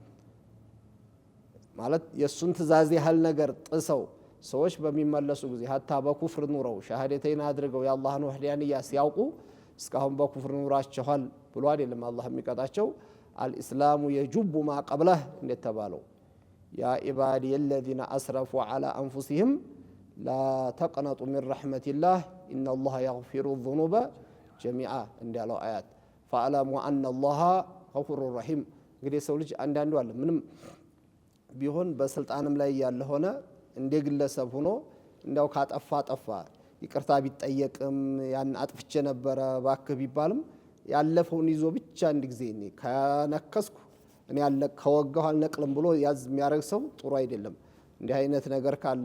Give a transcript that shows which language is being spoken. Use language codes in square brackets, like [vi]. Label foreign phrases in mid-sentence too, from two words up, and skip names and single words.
[am] ማለት የሱን ትእዛዝ ያህል ነገር ጥሰው ሰዎች በሚመለሱ ጊዜ ሀታ በኩፍር ኑረው ሸሃደተይን አድርገው የአላህን ወህዳንያ ሲያውቁ እስካሁን በኩፍር ኑራቸዋል ብሎ አይደለም አላህ የሚቀጣቸው። [ar] الإسلام يجب ما قبله [am] እንደተባለው [ar] يا عبادي الذين اسرفوا على انفسهم لا تقنطوا من رحمة الله إن الله يغفر الذنوب جميعا [am] እንዳለው አያት [ar] فاعلموا ان الله غفور رحيم። [am] እንግዲህ ሰው ልጅ አንዳንዱ አለ ምንም ቢሆን በስልጣንም ላይ ያለ ሆነ እንደ ግለሰብ ሆኖ እንዳው ካጠፋ ጠፋ ይቅርታ ቢጠየቅም ያን አጥፍቼ ነበር ባክህ ቢባልም ያለፈውን ይዞ ብቻ አንድ ጊዜ እኔ ከነከስኩ እኔ ያለ ከወጋው አልነቅልም ብሎ ያዝ የሚያረግ ሰው ጥሩ አይደለም። እንዲህ አይነት ነገር ካለ